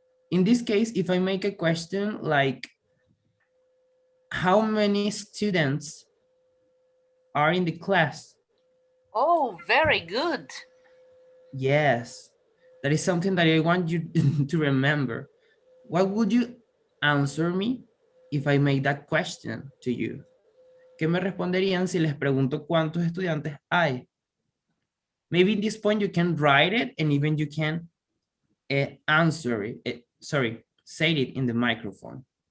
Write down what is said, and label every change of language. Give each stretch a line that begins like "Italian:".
English: In this case, if I make a question like, how many students are in the class? Oh, very good. Yes, that is something that I want you to remember. What would you answer me if I make that question to you?
Spanish: ¿Qué me responderían si les pregunto cuántos estudiantes hay?
English: Maybe at this point you can write it and even you can answer it, say it in the microphone.